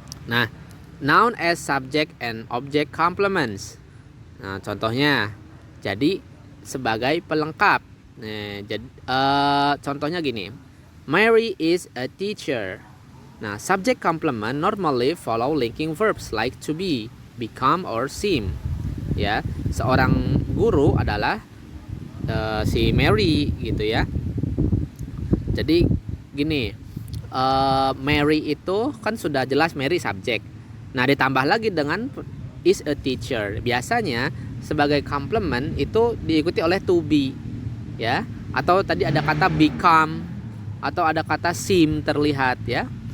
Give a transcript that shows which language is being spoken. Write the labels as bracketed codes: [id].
[en] Nah, noun as subject and object complements. [id] Nah, contohnya jadi sebagai pelengkap. Nah, jadi contohnya gini. [en] Mary is a teacher. Nah, subject complement normally follow linking verbs like to be, become, or seem. [id] Ya, seorang guru adalah si Mary gitu ya. Jadi gini, Mary itu kan sudah jelas Mary subjek. Nah, ditambah lagi dengan [en] is a teacher. [id] Biasanya sebagai complement itu diikuti oleh to be ya, atau tadi ada kata become atau ada kata seem terlihat ya.